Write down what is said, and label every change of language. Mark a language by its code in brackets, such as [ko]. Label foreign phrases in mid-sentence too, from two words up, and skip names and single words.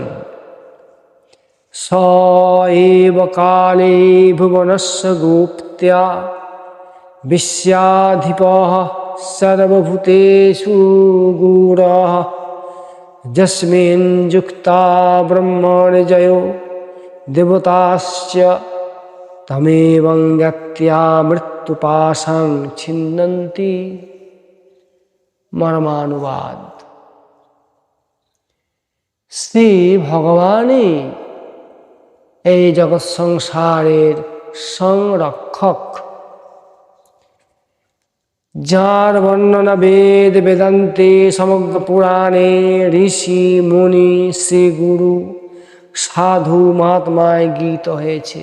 [sa] स एव काले भुवनस्य गुप्त्या विश्याधिपः सर्वभूतेषु गूढः यस्मिन् युक्ता ब्रह्मणिजयो देवताश्च तमेवं व्यक्त्या मृत्युपाशं छिन्नन्ति। [bn] मर्मानुवाद। শ্রী ভগবানই এই জগৎ সংসারের সংরক্ষক, যার বর্ণনা বেদ বেদান্তে সমগ্র পুরাণে ঋষি মুনি শ্রী গুরু সাধু মহাত্মায় গীত হয়েছে।